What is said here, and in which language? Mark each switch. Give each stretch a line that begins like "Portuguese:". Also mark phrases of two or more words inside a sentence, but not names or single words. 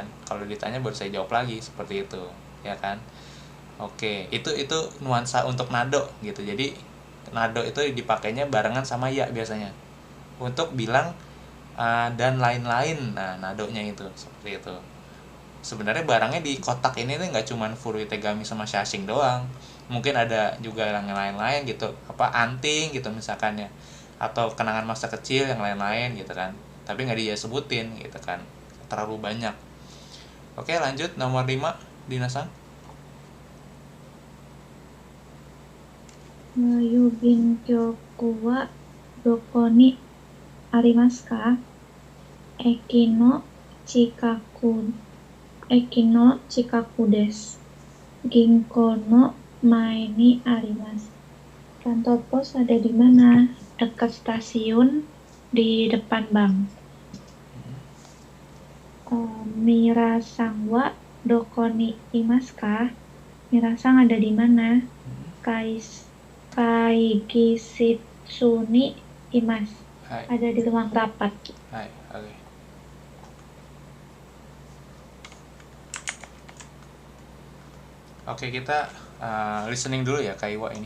Indonesian: Kalau ditanya baru saya jawab lagi seperti itu ya kan. Oke, itu nuansa untuk nado gitu. Jadi nado itu dipakainya barengan sama ya biasanya untuk bilang dan lain-lain. Nah, nadonya itu seperti itu. Sebenarnya barangnya di kotak ini tuh nggak cuman
Japanese: 古い手紙
Indonesian: sama shashing doang, mungkin ada juga yang lain-lain gitu, anting gitu misalkan ya, atau kenangan masa kecil yang lain-lain gitu kan, tapi nggak dia sebutin gitu kan, terlalu banyak. Oke, lanjut nomor 5, Dina-san.
Japanese: 郵便局はどこにありますか? 駅の近くです. 銀行の前にあります.
Indonesian: Kantor pos ada di mana? Dekat stasiun, di depan bank.
Japanese: ミラさんはどこにいますか?
Indonesian: Mirasang ada di mana?
Japanese: 会議室にいます.
Indonesian: Ada di ruang rapat. Hai, oke. Oke, kita listening dulu ya Kaiwa ini.